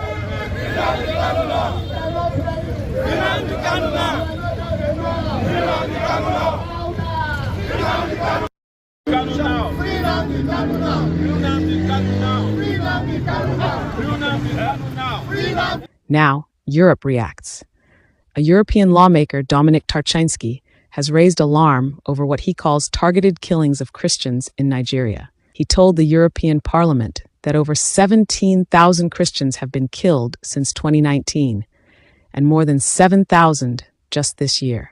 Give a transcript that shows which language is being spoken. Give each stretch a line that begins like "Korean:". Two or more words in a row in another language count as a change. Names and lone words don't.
English: Nnamdi Kanu now. Nnamdi Kanu now. Nnamdi Kanu now. Nnamdi Kanu now. Free Nnamdi Kanu now. Nnamdi Kanu now. Free Nnamdi Kanu now. Nnamdi Kanu now. Free Nnamdi. Now, Europe reacts. A European lawmaker, Dominic Tarczynski, has raised alarm over what he calls targeted killings of Christians in Nigeria. He told the European Parliament that over 17,000 Christians have been killed since 2019, and more than 7,000 just this year.